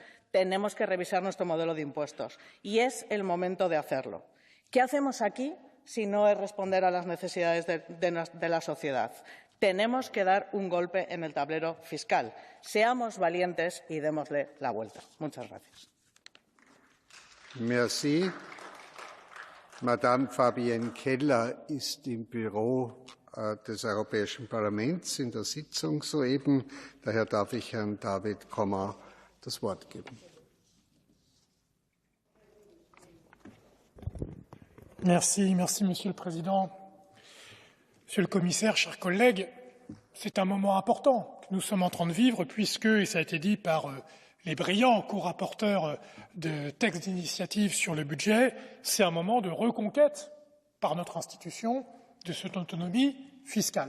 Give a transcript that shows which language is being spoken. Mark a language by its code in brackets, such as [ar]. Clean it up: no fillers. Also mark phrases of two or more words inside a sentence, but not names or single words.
[es] Tenemos que revisar nuestro modelo de impuestos y es el momento de hacerlo. ¿Qué hacemos aquí si no es responder a las necesidades de la sociedad? Tenemos que dar un golpe en el tablero fiscal. Seamos valientes y démosle la vuelta. Muchas gracias. [de] Merci. Madame Fabienne Keller ist im Büro des Europäischen Parlaments in der Sitzung soeben. Daher darf ich Herrn David Kommer das Wort geben. [fr] Merci, Monsieur le Président. Monsieur le Commissaire, chers collègues, c'est un moment important que nous sommes en train de vivre puisque, et ça a été dit par les brillants co-rapporteurs de textes d'initiative sur le budget, c'est un moment de reconquête par notre institution de cette autonomie fiscale.